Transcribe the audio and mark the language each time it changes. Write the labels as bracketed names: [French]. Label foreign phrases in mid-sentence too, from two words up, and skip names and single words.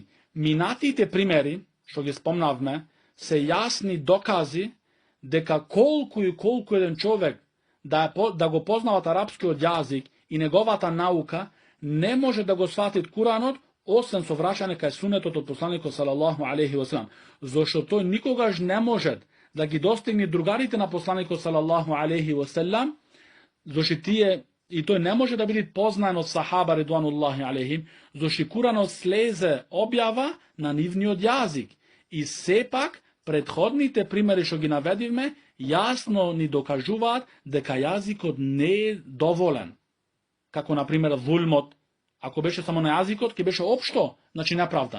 [Macedonian] Минатите примери, што ги спомнавме, се јасни докази дека колку еден човек да го познават арапскиот јазик и неговата наука, не може да го сватит Куранот, освен со враќање кај сунетот од посланикот [Arabic] صلى الله عليه وسلم. [Macedonian] Зошто тој никогаш не може da ги достигне другарите на посланикот [Arabic] صلى الله عليه وسلم, [Macedonian] зашто тие и тој не може да биде познан од [Arabic] صحابة رضوان الله عليهم, [Macedonian] зашто Куранот слезе објава на нивниот јазик. И сепак претходните примери што ги наведивме јасно ни докажуваат дека јазикот не е доволен. Како на пример зулмот, ако беше само на јазикот, ќе беше општо, значи неправда.